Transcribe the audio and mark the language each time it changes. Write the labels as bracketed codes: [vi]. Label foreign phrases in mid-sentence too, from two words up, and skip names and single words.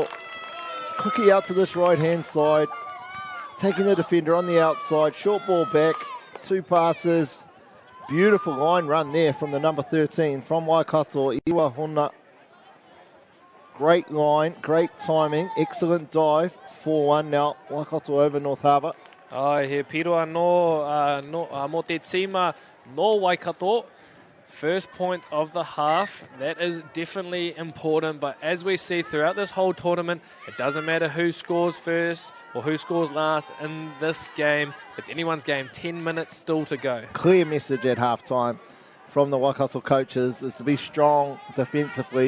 [en] Quickie out to this right-hand side. Taking the defender on the outside. Short ball back. 2 passes. Beautiful line run there from the number 13 from Waikato, Iwa Hona. Great line, great timing, excellent dive. 4-1 now, Waikato over North Harbour. [mi] He piroa mo te tima no Waikato. [en] First points of the half, that is definitely important, but as we see throughout this whole tournament, it doesn't matter who scores first or who scores last in this game. It's anyone's game, 10 minutes still to go. Clear message at halftime from the Waikato coaches is to be strong defensively.